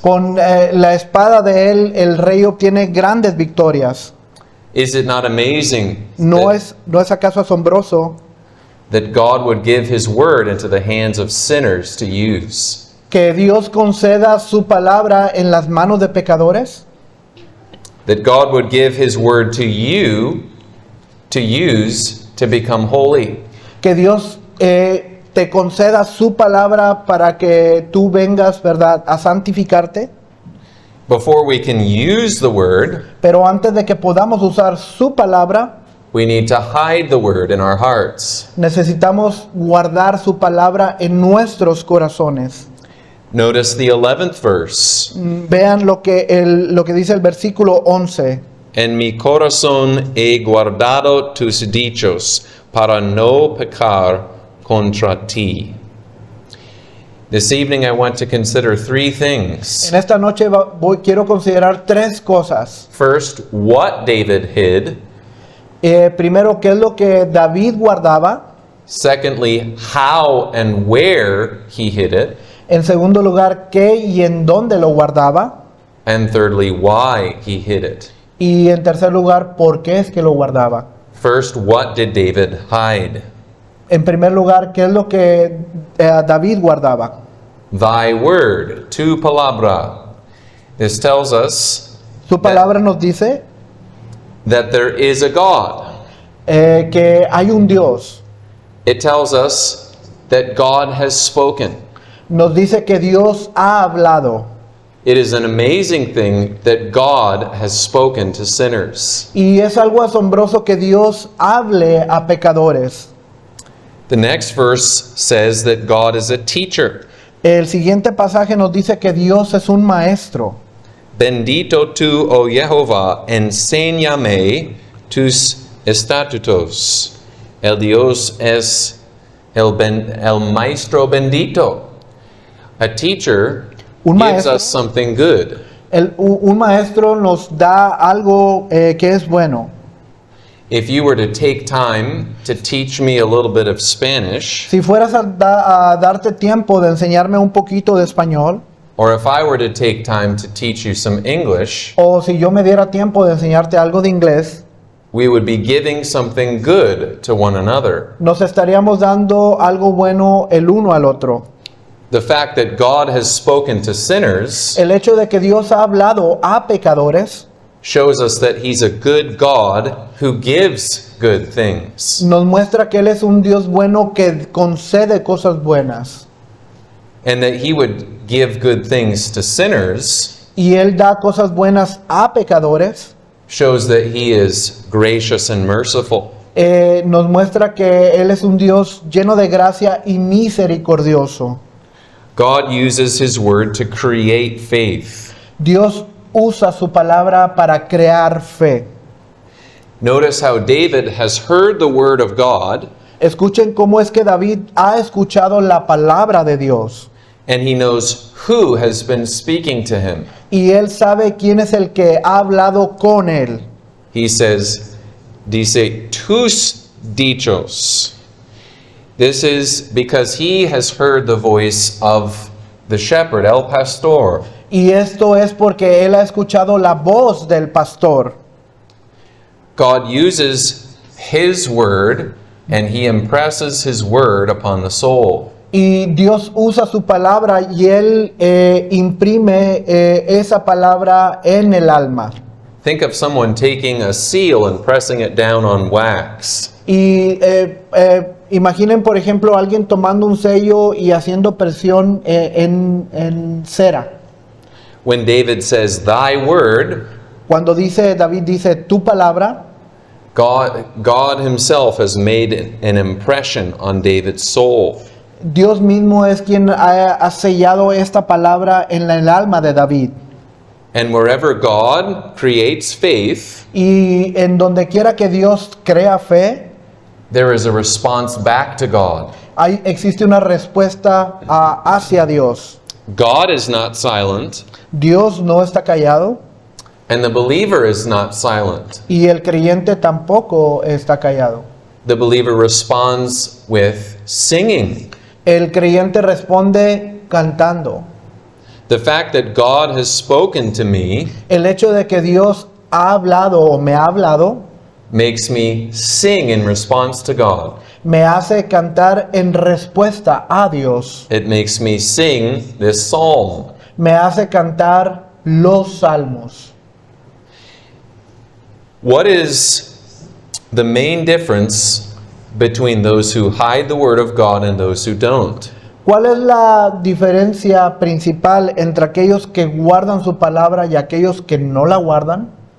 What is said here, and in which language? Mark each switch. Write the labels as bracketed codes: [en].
[es] Con la espada de él, el rey obtiene grandes victorias. [en] Is it not amazing [es] ¿No es acaso asombroso [en] that God would give His Word into the hands of sinners to use? [es] que Dios conceda su palabra en las manos de pecadores? [en] That God would give His Word to you to use to become holy. [es] Que Dios te conceda su palabra para que tú vengas, ¿verdad?, a santificarte. [en] Before we can use the Word, [es] Pero antes de que podamos usar su palabra, [en] we need to hide the Word in our hearts. [es] necesitamos guardar su palabra en nuestros corazones. [en] Notice the 11th verse. [es] Vean lo que dice el versículo 11. En mi corazón he guardado tus dichos para no pecar contra ti. [en] This evening I want to consider three things. [es] En esta noche quiero considerar tres cosas. [en] First, what David hid. [es] Primero, ¿qué es lo que David guardaba? [en] Secondly, how and where he hid it. [es] En segundo lugar, ¿qué y en dónde lo guardaba? [en] And thirdly, why he hid it. [es] Y en tercer lugar, ¿por qué es que lo guardaba? [en] First, what did David hide? [es] En primer lugar, ¿qué es lo que David guardaba? [en] Thy word, [es] tu palabra. [en] This tells us [es] Su palabra nos dice [en] that there is a God. [es] que hay un Dios. [en] It tells us that God has spoken. [es] Nos dice que Dios ha hablado. [en] It is an amazing thing that God has spoken to sinners. [es] Y es algo asombroso que Dios hable a pecadores. [en] The next verse says that God is a teacher. [es] El siguiente pasaje nos dice que Dios es un maestro. Bendito tú, oh Jehová, enséñame tus estatutos. El Dios es el maestro bendito. [en] A teacher [es] Un [en] gives [es] maestro. [en] us something good. [es] Un maestro nos da algo que es bueno. [en] If you were to take time to teach me a little bit of Spanish, [es] Si fueras a darte tiempo de enseñarme un poquito de español, [en] or if I were to take time to teach you some English, [es] o si yo me diera tiempo de enseñarte algo de inglés, [en] we would be giving something good to one another. [es] nos estaríamos dando algo bueno el uno al otro. [en] The fact that God has spoken to sinners [es] El hecho de que Dios ha hablado a pecadores [en] shows us that He's a good God who gives good things. [es] nos muestra que Él es un Dios bueno que concede cosas buenas. [en] And that He would give good things to sinners [es] Y Él da cosas buenas a pecadores. [en] shows that He is gracious and merciful. [es] Nos muestra que Él es un Dios lleno de gracia y misericordioso. [en] God uses His word to create faith. [es] Dios usa su palabra para crear fe. [en] Notice how David has heard the word of God, [es] Escuchen cómo es que David ha escuchado la palabra de Dios. [en] and he knows who has been speaking to him. [es] Y él sabe quién es el que ha hablado con él. [en] He says, [es] dice, tus dichos. [en] This is because he has heard the voice of the shepherd, [es] el pastor. Y esto es porque él ha escuchado la voz del pastor. [en] God uses his word and he impresses his word upon the soul. [es] Y Dios usa su palabra y él imprime esa palabra en el alma. [en] Think of someone taking a seal and pressing it down on wax. [es] Y imaginen, por ejemplo, alguien tomando un sello y haciendo presión en cera. [en] When David says, thy word, [es] Cuando David dice tu palabra, [en] God himself has made an impression on David's soul. [es] Dios mismo es quien ha sellado esta palabra en el alma de David. [en] And wherever God creates faith, [es] Y en donde quiera que Dios crea fe, [en] there is a response back to God. [es] existe una respuesta hacia Dios. [en] God is not silent, [es] Dios no está callado [en] and the believer is not silent. [es] y el creyente tampoco está callado. [en] The believer responds with singing. [es] El creyente responde cantando. [en] The fact that God has spoken to me [es] El hecho de que Dios ha hablado o me ha hablado [en] makes me sing in response to God. [es] me hace cantar en respuesta a Dios. [en] It makes me sing this psalm. [es] Me hace cantar los salmos. [en] What is the main difference between those who hide the word of God and those who don't? [es] ¿Cuál es la diferencia principal entre aquellos que guardan su palabra y aquellos que no la guardan?